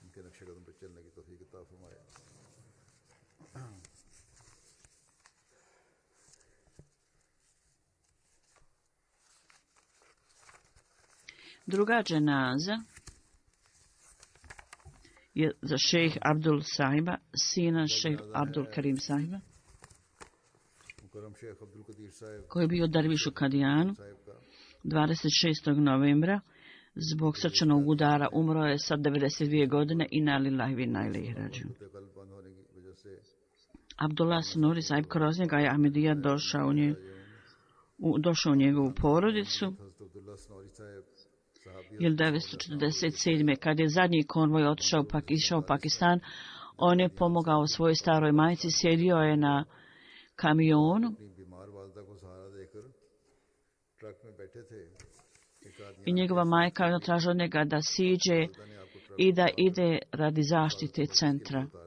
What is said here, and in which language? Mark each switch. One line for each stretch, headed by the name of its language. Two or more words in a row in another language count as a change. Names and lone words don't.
Bosnian: Druga dženaza je za šejh Abdul Sahiba, sina šejh Abdul Karim Sahiba, koji je bio derviš u Kadijanu 26. novembra. Zbog srčanog udara umro je sa 92 godine
Arabic: إنا لله وإنا إليه راجعون.
Bosnian: Abdullah Sunuri Sahib kroz njega je Ahmedija došao u njegovu porodicu. 1947. kad je zadnji konvoj išao u Pakistan, on je pomogao svojoj staroj majci, sjedio je na kamionu i njegova majka je tražila od njega da siđe i da ide radi zaštite centra.